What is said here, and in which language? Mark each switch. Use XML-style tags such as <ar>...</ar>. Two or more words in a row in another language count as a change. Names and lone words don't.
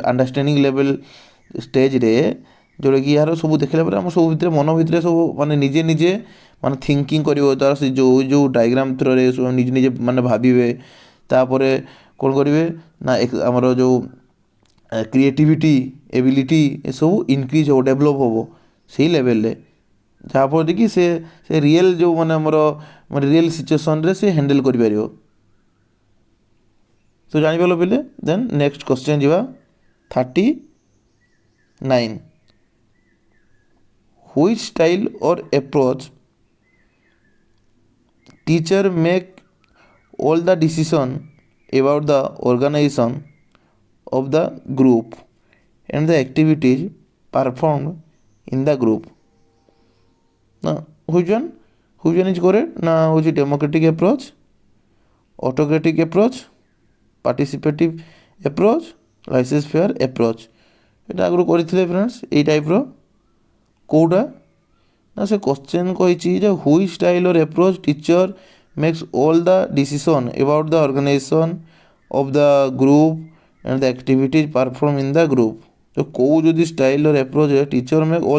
<en>understanding level stage-re</en> <or>ଯେଉଁଟାକି ଏହାର ସବୁ ଦେଖିଲା ପରେ ଆମ ସବୁ ଭିତରେ ମନ ଭିତରେ ସବୁ ମାନେ ନିଜେ ନିଜେ ମାନେ ଥିଙ୍କିଂ କରିବ ତା'ର ସେ ଯେଉଁ ଡାଇଗ୍ରାମ୍ ଥ୍ରୋରେ ନିଜେ ନିଜେ ମାନେ ଭାବିବେ ତାପରେ କ'ଣ କରିବେ ନା ଆମର ଯେଉଁ</or> <en>creativity ability</en> <or>ଏସବୁ ଇନକ୍ରିଜ୍ ହେବ ଡେଭଲପ୍ ହେବ ସେଇ ଲେଭେଲ୍ରେ ଯାହାଫଳରେ କି ସେ ରିଏଲ୍ ଯେଉଁ ମାନେ ଆମର ମାନେ</or> <en>real situation-re</en> <or>ସେ ହ୍ୟାଣ୍ଡେଲ୍ କରିପାରିବ ତ ଜାଣିପାରିଲ ପିଲେ</or> <en>then next question ଯିବା 39 which style or approach teacher make all the decision about the organization of the group and the activities performed in the group. Now which one is correct? Now which is democratic approach, autocratic approach, participative approach, laissez faire approach. এটা</en> <or>ଆଗରୁ କରିଥିଲେ</or> <en>ଫ୍ରେଣ୍ଡସ୍</en> <or>ଏଇ ଟାଇପ୍ର କେଉଁଟା ନା ସେ କ୍ୱେଶ୍ଚନ୍ କହିଛି ଯେ</or> <en>which style or approach teacher makes all the decision about the organization of the group and the activities perform in the group</en> <or>ତ କେଉଁ ଯଦି</or> <en>style or approach-re teacher make all</en>